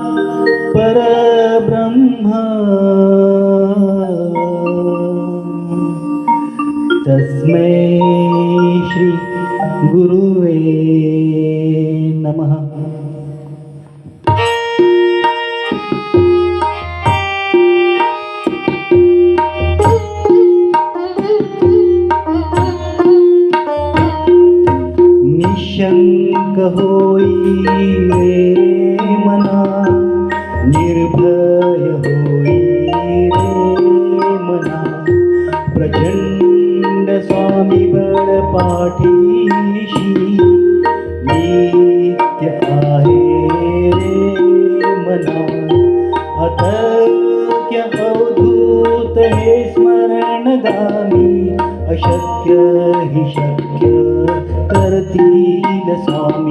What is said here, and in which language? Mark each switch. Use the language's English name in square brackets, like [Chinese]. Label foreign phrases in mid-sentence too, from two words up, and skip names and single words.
[Sanskrit] परब्रह्म तस्मै श्री गुरुवे नमः. [Marathi] निशंक होई रे मना, निर्भय होई रे मना. प्रचंड स्वामी बळ पाठीशी नित्य आहे रे मना. अतक्य अवधूत हे स्मरणगामी, अशक्य हि शक्य करतील स्वामी.